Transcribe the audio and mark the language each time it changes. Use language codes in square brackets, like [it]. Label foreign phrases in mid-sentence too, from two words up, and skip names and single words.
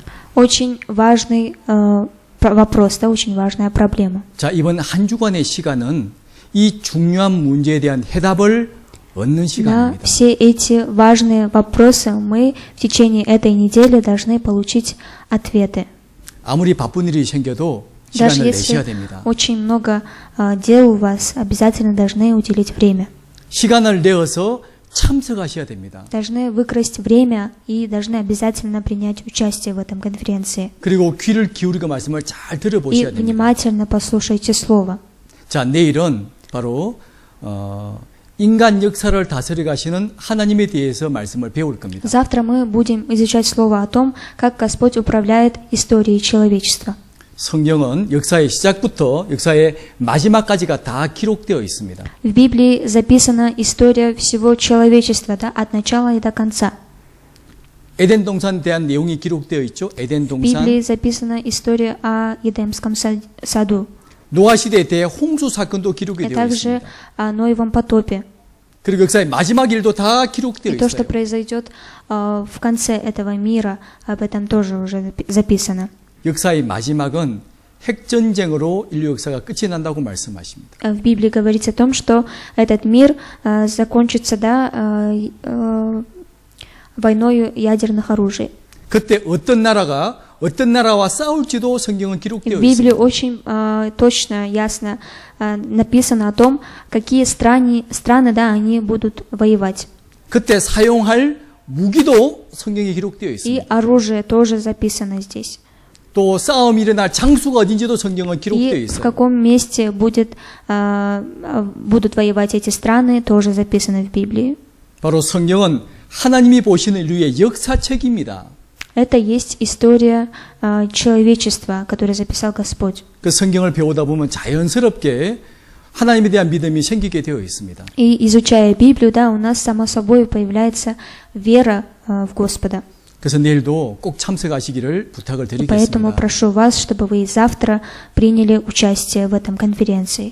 [ru] Очень важный вопрос, да, очень важная проблема. [ko] 자, 이번 한 주간의 시간은 이 중요한 문제에 대한 해답을 얻는 [ru] На [ko] 시간입니다. [ru] все эти важные вопросы мы в течение этой недели должны получить ответы. [ko] 아무리 바쁜 일이 생겨도 [ru] Даже [ko] 시간을 내셔야 [ru] если [ko] 됩니다. [ru] очень много дел у вас, обязательно должны уделить время. [ko] 시간을 내어서 참석하셔야 됩니다. [ru] Должны выкрасть время и должны обязательно принять участие в этом конференции. [ko] 그리고 귀를 기울이고 말씀을 잘 [ru] И [ko] 들어보셔야 됩니다. [ru] внимательно послушайте слово. [ko] 자, 내일은 바로 인간 역사를 다스려 가시는 하나님에 대해서 말씀을 배울 겁니다. [ru] Завтра мы будем изучать слово о том, как Господь управляет историей человечества. [ko] 성경은 역사의 시작부터 역사의 마지막까지가 다 기록되어 있습니다. В Библии записана история всего человечества, да, от начала и до конца. 에덴 동산에 대한 내용이 기록되어 있죠. 에덴 [ru] В [ko] 동산. [ru] Библии записана история о Едемском саду, [ko] 노아 시대에 대해 홍수 사건도 기록이 [ru] и [ko] 되어 [ru] также [ko] 있습니다. [ru] о Ноевом потопе. [ko] 그리고 역사의 마지막 일도 다 기록되어 [ru] И то, что [ko] 있어요. [ru] произойдет в конце этого мира, об этом тоже уже записано. [ko] 역사의 마지막은 핵전쟁으로 인류 역사가 끝이 난다고 말씀하십니다. [ru] В Библии говорится о том, что этот мир закончится, войной ядерных оружий. [ko] 그때 어떤 나라와 싸울지도 성경은 [ru] И [ko] 기록되어 [ru] в Библии [ko] 있습니다. [ru] очень точно, ясно написано о том, какие страны, они будут воевать. [ko] 그때 사용할 무기도 성경에 기록되어 [ru] И [ko] 있습니다. [ru] оружие тоже записано здесь. [ko] 또 싸움이 일어날 장소가 어딘지도 성경은 기록되어 [ru] И в [ko] 있어요. [ru] каком месте будут воевать эти страны, тоже записано в Библии. [ko] 바로 성경은 하나님이 보시는 인류의 역사책입니다. [ru] Это есть история человечества, которую записал Господь. [ko] 그 성경을 배우다 보면 자연스럽게 하나님에 대한 믿음이 생기게 되어 있습니다. [ru] И изучая Библию, у нас само собой появляется вера в Господа. [ko] 그래서 내일도 꼭 참석하시기를 부탁을 [ru] И поэтому [ko] 드리겠습니다. [ru] прошу вас, чтобы вы и завтра приняли участие в этом конференции.